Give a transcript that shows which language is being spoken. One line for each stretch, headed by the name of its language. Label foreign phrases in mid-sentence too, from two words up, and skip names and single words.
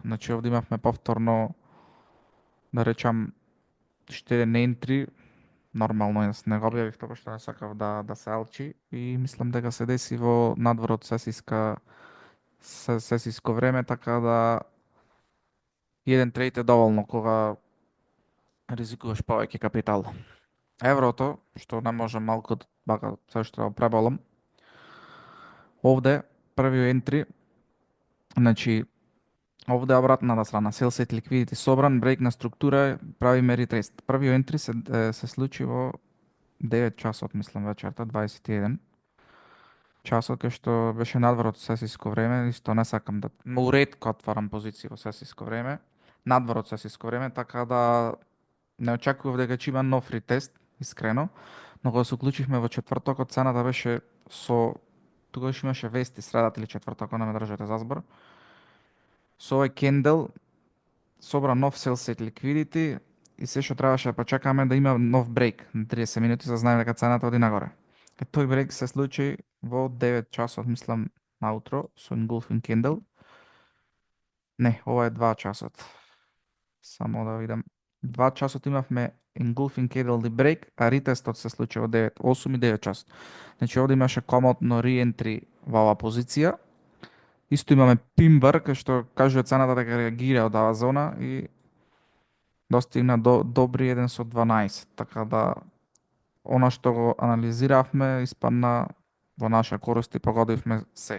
Macedonian: Значи овде имавме повторно, да речам, уште еден entry, нормално јас не го објавив тоа што не сакав да се алчи и мислам дека се деси во надвор од сесиско време, така да еден трейд е доволно кога ризикуваш повеќе капитал. Еврото, што не може малку бака се што да преболам. Овде првиот ентри, значи овде обратната страна,
English: sell side liquidity
Macedonian: собран, брейк на структура, правиме ретрест. Првиот ентри се случи во 9 часот, мислам, вечерта, 21 часот, кај што беше надвор од сесиско време, исто не сакам да... Многу ретко отварам позиции во сесиско време, надвор од сесиско време, така да не очекував дека ќе има нов ретест, искрено, но кога се уклучивме во четвртокот, цената беше тогаш имаше вести средата или четвртокот, не ме држате за збор. Со овој кендел собра нов
English: sell side liquidity
Macedonian: и се што требаше да почекаме да има нов брейк на 30 минути за да знаеме дека цената оди нагоре. Тој брейк се случи во 9 часот, мислам, наутро со
English: engulfing candle.
Macedonian: Не, ова е 2 часот. Само да видам. 2 часот имавме
English: engulfing candle
Macedonian: и break, а ретестот се случи во 9, 8 и 9 часот. Значи овде имаше комотно re-entry во оваа позиција. Исто имаме пимбар, кај што кажува цената дека реагира од оваа зона и достигна до добри 1 со 12. Така да она што го анализиравме испадна во наша корист и погодивме се.